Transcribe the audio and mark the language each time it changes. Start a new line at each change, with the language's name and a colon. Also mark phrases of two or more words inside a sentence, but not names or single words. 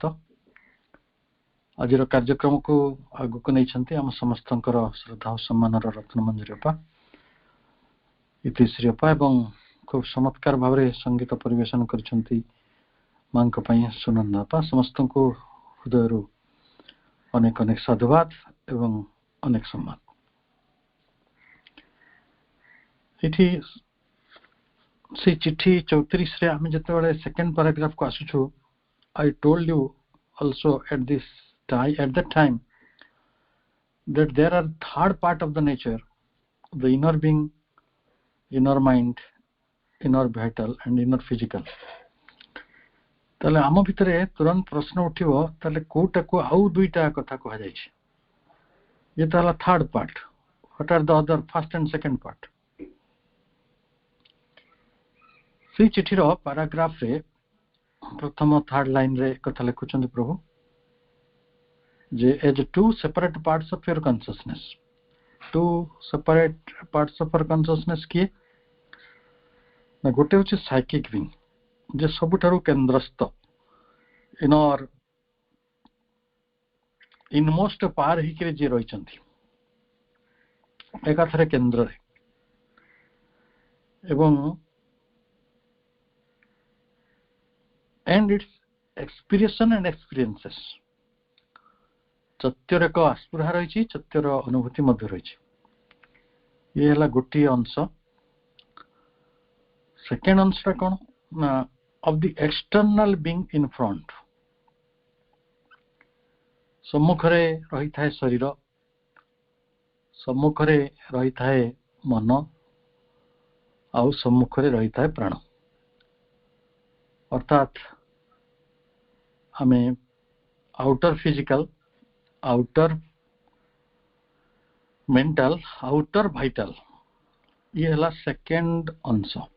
Odia: ଆଜିର କାର୍ଯ୍ୟକ୍ରମକୁ ଆଗକୁ ନେଇଛନ୍ତି ଆମ ସମସ୍ତଙ୍କର ଶ୍ରଦ୍ଧା ଓ ସମ୍ମାନର ରତ୍ନମଞ୍ଜରୀ ଅପା, ଇତିଶ୍ରୀ ଅପା, ଏବଂ ଖୁବ ଚମତ୍କାର ଭାବରେ ସଙ୍ଗୀତ ପରିବେଷଣ କରିଛନ୍ତି ମାଙ୍କ ପାଇଁ ସୁନନ୍ଦା ଅପା। ସମସ୍ତଙ୍କୁ ହୃଦୟରୁ ଅନେକ ଅନେକ ସାଧୁବାଦ ଏବଂ ଅନେକ ସମ୍ମାନ। ଏଠି ସେ ଚିଠି 34ରେ ଆମେ ଯେତେବେଳେ
English: second paragraph
Odia: ଆସୁଛୁ,
English: I told you also at that time that there are third part of the nature, the inner being, inner mind, inner vital and inner physical.
Odia: ତାହେଲେ ଆମ ଭିତରେ ତୁରନ୍ତ ପ୍ରଶ୍ନ ଉଠିବ, ତାହେଲେ କୋଉଟାକୁ ଆଉ ଦୁଇଟା କଥା କୁହାଯାଇଛି? ଇଏ ତ ହେଲା
English: third part. What are the other first and second part?
Odia: ସେଇ ଚିଠିର ପାରାଗ୍ରାଫରେ ପ୍ରଥମ ଥାର୍ଡ ଲାଇନରେ କଥା ଲେଖୁଛନ୍ତି ପ୍ରଭୁ ଯେ
English: as two separate parts of your consciousness. Two separate parts of your consciousness କିଏ?
Odia: ନା ଗୋଟେ ହେଉଛି
English: psychic being,
Odia: ଯେ ସବୁଠାରୁ କେନ୍ଦ୍ରସ୍ଥ, ଇନମୋଷ୍ଟ ପାର ହେଇକିରି ଯିଏ ରହିଛନ୍ତି ଏକାଥରେ କେନ୍ଦ୍ରରେ, ଏବଂ
English: and its expression and experiences,
Odia: ସତ୍ୟର ଏକ ଆସ୍ପୃହା ରହିଛି, ସତ୍ୟର ଅନୁଭୂତି ମଧ୍ୟ ରହିଛି। ଇଏ ହେଲା ଗୋଟିଏ ଅଂଶ। ସେକେଣ୍ଡ ଅଂଶଟା କ'ଣ ନା
English: of the external being in front,
Odia: ସମ୍ମୁଖରେ ରହି ଥାଏ ଶରୀର, ସମ୍ମୁଖରେ ରହି ଥାଏ ମନ, ଆଉ ସମ୍ମୁଖରେ ରହି ଥାଏ ପ୍ରାଣ। ଅର୍ଥାତ ଆମେ
English: outer physical, outer mental, outer vital,
Odia: ଏ ହେଲା ସେକେଣ୍ଡ ଅଂଶ।